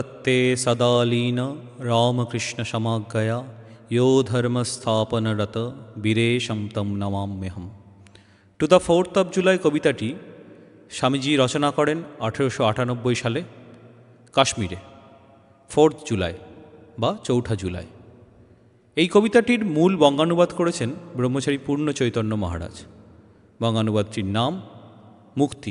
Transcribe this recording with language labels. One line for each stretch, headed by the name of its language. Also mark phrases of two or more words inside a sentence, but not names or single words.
Sanskrit: ते सदा लीन रामकृष्ण समाज्ञया यो धर्मस्थापनरत বীরেশম তম নমাম্যহম।
Bangla: টু দ্য 4th of July কবিতাটি স্বামীজি রচনা করেন 1898 সালে কাশ্মীরে, 4th জুলাই বা 4ঠা জুলাই। এই কবিতাটির মূল বঙ্গানুবাদ করেছেন ব্রহ্মচারী পূর্ণ চৈতন্য মহারাজ। বঙ্গানুবাদটির নাম মুক্তি।